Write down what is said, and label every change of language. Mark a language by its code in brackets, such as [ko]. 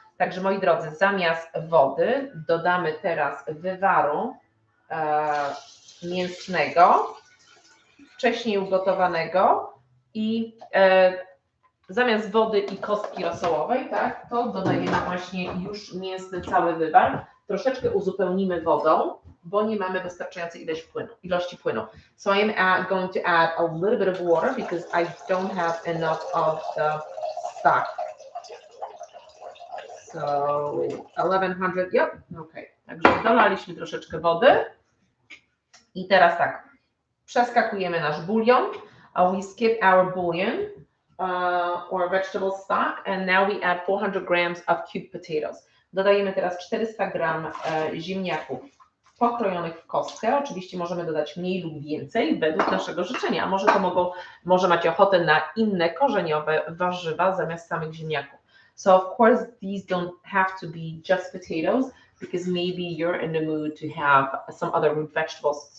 [pl] Także moi drodzy, zamiast wody dodamy teraz wywaru mięsnego, wcześniej ugotowanego i zamiast wody i kostki rosołowej, tak, to dodajemy właśnie już mięsny cały wywar. Troszeczkę uzupełnimy wodą, bo nie mamy wystarczającej ilości płynu. [en] So I am going to add a little bit of water because I don't have enough of the stock. So 1100, yep, okay. [pl] Także dolaliśmy troszeczkę wody. I teraz tak, przeskakujemy nasz bulion. [en] We skip our bouillon or vegetable stock, and now we add 400 grams of cubed potatoes. [pl] Dodajemy teraz 400 gram ziemniaków pokrojonych w kostkę. Oczywiście możemy dodać mniej lub więcej według naszego życzenia, a może macie ochotę na inne korzeniowe warzywa zamiast samych ziemniaków. [en] So of course these don't have to be just potatoes, because maybe you're in the mood to have some other root vegetables.